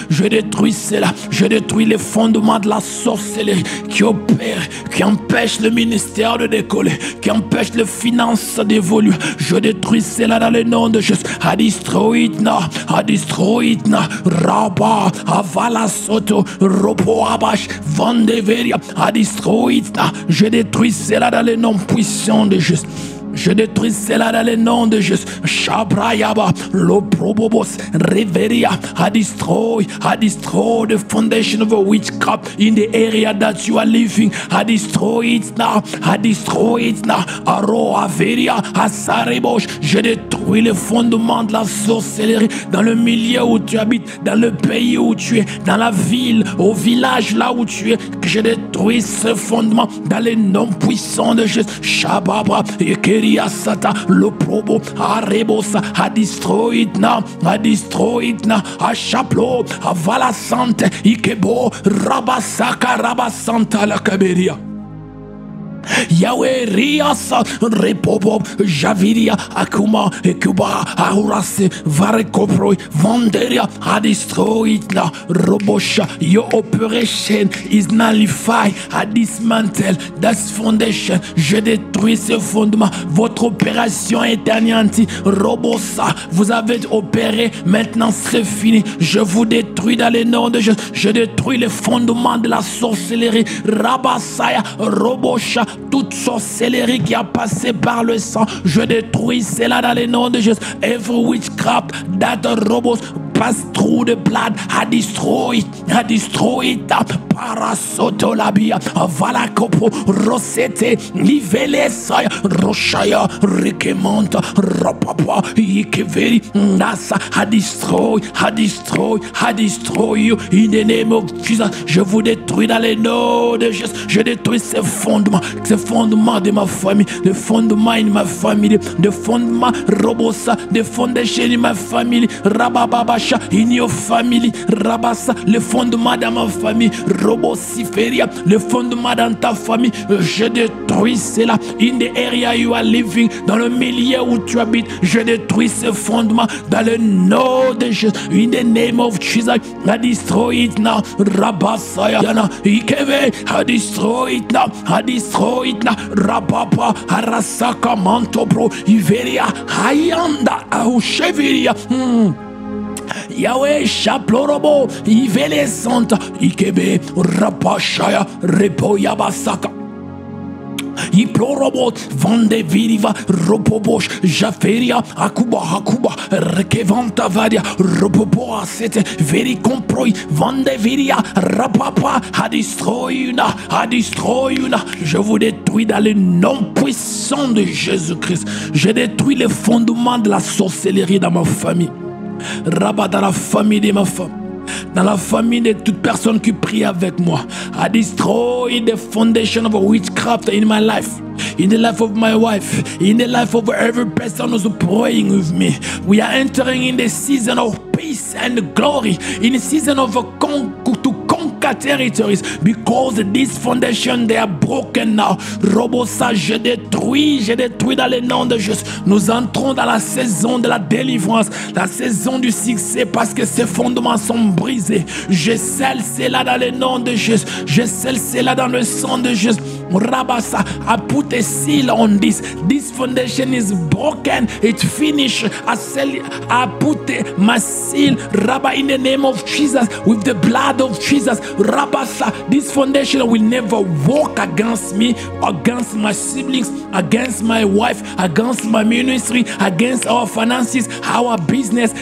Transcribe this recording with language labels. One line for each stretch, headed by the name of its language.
French: Je détruis cela, je détruis les fondements de la sorcellerie qui opère, qui empêche le ministère de décoller, qui empêche les finances d'évoluer. Je détruis cela dans le nom de Jésus.
English: A destroy it now, a destroy it now. Rabba, avala soto, ropo abash, vandeveria, a destroy it now.
French: Je détruis cela dans le nom puissant de Jésus. Je détruis cela dans le nom de Jésus. Shabrayaba, Loprobobos, Reveria,
English: I destroy the foundation of a witchcraft in the area that you are living. I destroy it now. I destroy it now. Aro Averia, Asarebosh,
French: je détruis le fondement de la sorcellerie dans le milieu où tu habites, dans le pays où tu es, dans la ville, au village là où tu es. Que je détruis ce fondement dans le nom puissant de Jésus. Shababa, Sata, le probo, Arebosa,
English: I destroy it now, I destroy it now, a chaplo, a valasante, Ikebo, Rabasaka, Rabasanta la Caberia. Yahweh Riasa Repobob Javiria Akuma Ekuba Aurase Varekoproi Vanderia. I destroy it now. Robosha, your operation is nullified. I dismantle that foundation.
French: Je détruis ce fondement. Votre opération est anéantie. Robosa, vous avez opéré, maintenant c'est fini. Je vous détruis dans le nom de Jésus. Je détruis les fondements de la sorcellerie. Rabasaya Robosha, toute sorcellerie qui a passé par le sang, je détruis cela dans le nom de Jésus.
English: Every witchcraft that robos pass through the blood, I destroy it. Parasotolabia, Valakopo, Rosete, Livelesaya, Roshaya, Rikemonta, Rapapa, Ikeveri, Nasa, I destroy you in the name of Jesus.
French: Je vous détruis dans le nom de Jésus. Je détruis ces fondements de ma famille, les fondements de ma famille, les fondements Robosa, les fondations de ma famille, Rabababasha,
English: in your family,
French: Rabasa, les fondements de ma famille, Robosiferia, les fondements dans ta famille, je détruis cela.
English: In the area you are living,
French: dans le milieu où tu habites, je détruis ces fondements dans le nom de Jésus.
English: In the name of Jesus, I destroy it now. Rabasaya, Ikeve, I destroy it now. Rababa, Arasaka, Mantobro, Iveria, Hayanda, Ausheviria. Yahweh Shaplorobo, Ivele Santa, Ikebe, Rapashaya, Repoyabasaka. Iplorobot, Vande Viriva, Ropobosh, Jaferia, Akuba, Rekevanta Varia, Ropoboa, Sete, Veri Comproi, Vande Viria, Rapapa, I destroy you now.
French: Je vous détruis dans le nom puissant de Jésus-Christ. Je détruis les fondements de la sorcellerie dans ma famille. Rabat dans la famille de ma femme. Dans la famille de toute personne qui prie avec moi.
English: I destroy the foundation of witchcraft in my life, in the life of my wife, in the life of every person who's praying with me. We are entering in the season of peace and glory, in the season of to conquer territories, because this foundation they are broken now.
French: Robosa, je détruis dans le nom de Jésus. Nous entrons dans la saison de la délivrance, la saison du succès, parce que ces fondements sont brisés. Je scelle cela dans le nom de Jésus. Je scelle cela dans le sang de Jésus.
English: Rabasa, I put a seal on this. This foundation is broken. It's finished. I put my seal, Rabba, in the name of Jesus, with the blood of Jesus. Rabasa, this foundation will never walk against me, against my siblings, against my wife, against my ministry, against our finances, our business.